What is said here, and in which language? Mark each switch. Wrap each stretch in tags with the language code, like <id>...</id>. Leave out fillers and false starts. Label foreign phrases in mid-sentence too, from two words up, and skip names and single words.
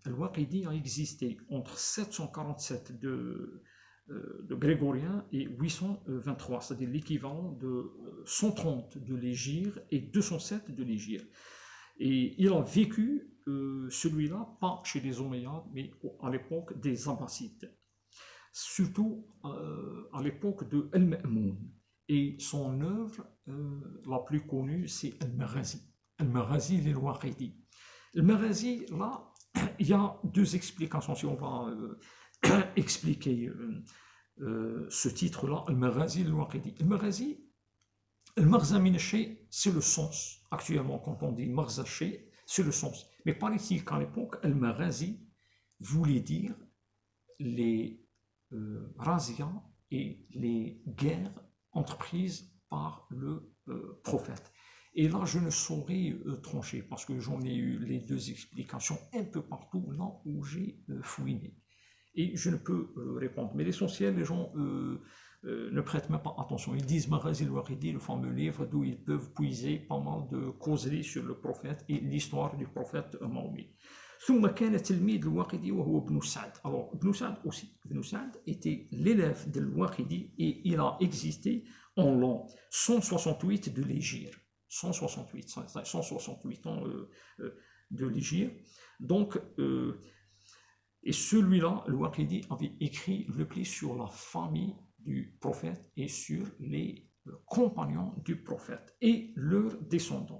<fr>Al-Waqidi a existé entre 747 de grégorien et 823, c'est-à-dire l'équivalent de 130 de l'Hégire et 207 de l'Hégire. Et il a vécu, celui-là, pas chez les Omeyyades, mais à l'époque des Abbasides, surtout à l'époque de Al-Ma'moun. Et son œuvre la plus connue, c'est Al-Maghazi. Al-Maghazi, l'Al-Waqidi. Al-Maghazi, là, il y a deux explications. Si on va expliquer ce titre-là, Al-Maghazi, Al-Waqidi. Al-Maghazi, Le</fr> <ar>مغزى من الشيء,</ar> <fr>c'est le sens. Actuellement, quand on dit</fr> <ar>مغزى الشيء,</ar> <fr>c'est le sens. Mais paraît-il qu'à l'époque, al-maghazi voulait dire les razzias et les guerres entreprises par le prophète. Et là, je ne saurais trancher parce que j'en ai eu les deux explications un peu partout là où j'ai fouiné. Et je ne peux répondre. Mais l'essentiel, les gens ne prêtent même pas attention. Ils disent Maghazi al-Waqidi, le fameux livre d'où ils peuvent puiser pas mal de causeries sur le prophète et l'histoire du prophète Mahomet.</fr> <ar>ثم كان تلميذ الواقدي وهو ابن سعد.</ar> <fr>Alors, Ibn Sa'd aussi. Ibn Sa'd était l'élève de l'Waqidi et il a existé en l'an 168 de l'Hégire. 168 ans de l'Hégire. Donc, et celui-là, le Waqidi avait écrit le pli sur la famille du prophète et sur les compagnons du prophète et leurs descendants.</fr>